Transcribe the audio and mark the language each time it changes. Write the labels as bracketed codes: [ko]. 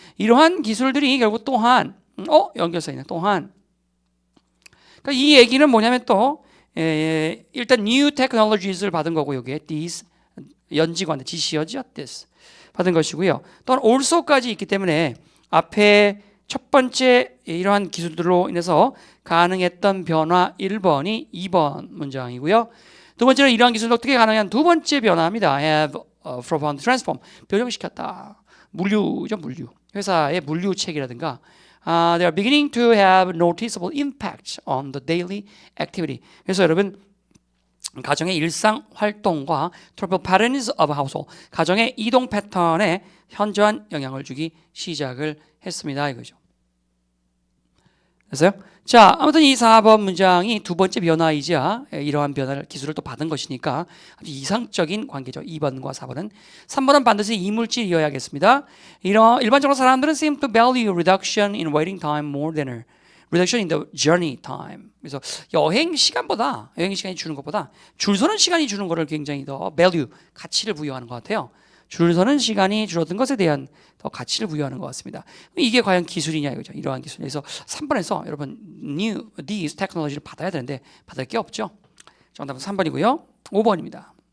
[ko] 이러한 기술들이 결국 또한 연결사 있네. 또한 그러니까 이 얘기는 뭐냐면 또 일단 [en] new technologies [ko] 를 받은 거고 여기에 these 연지관대 지시어죠. this 받은 것이고요. 또한 also까지 있기 때문에 앞에 첫 번째 이러한 기술들로 인해서 가능했던 변화 1번이 2번 문장이고요. 두 번째는 이러한 기술로 어떻게 가능한 두 번째 변화입니다. [en] have profound transform [ko] 변형시켰다. 물류죠, 물류. 회사의 물류책이라든가 [en] they are beginning to have noticeable impact on the daily activity. [ko] 그래서 여러분 가정의 일상 활동과 [en] travel patterns of household [ko] 가정의 이동 패턴에 현저한 영향을 주기 시작을 했습니다. 이거죠. 됐어요? 자, 아무튼 이 4번 문장이 두 번째 변화이자 이러한 변화를 기술을 또 받은 것이니까 아주 이상적인 관계죠. 2번과 4번은. 3번은 반드시 이물질이어야겠습니다. 일반적으로 사람들은 [en] seem to value reduction in waiting time more than reduction in the journey time. [ko] 그래서 여행 시간이 주는 것보다 줄 서는 시간이 주는 것을 굉장히 더 value, 가치를 부여하는 것 같아요. 줄 서는 시간이 줄어든 것에 대한 더 가치를 부여하는 것 같습니다. 이게 과연 기술이냐 이거죠. 이러한 기술. 그래서 3번에서 여러분 [en] these technology [ko] 를 받아야 되는데 받을 게 없죠. 정답은 3번이고요. 5번입니다.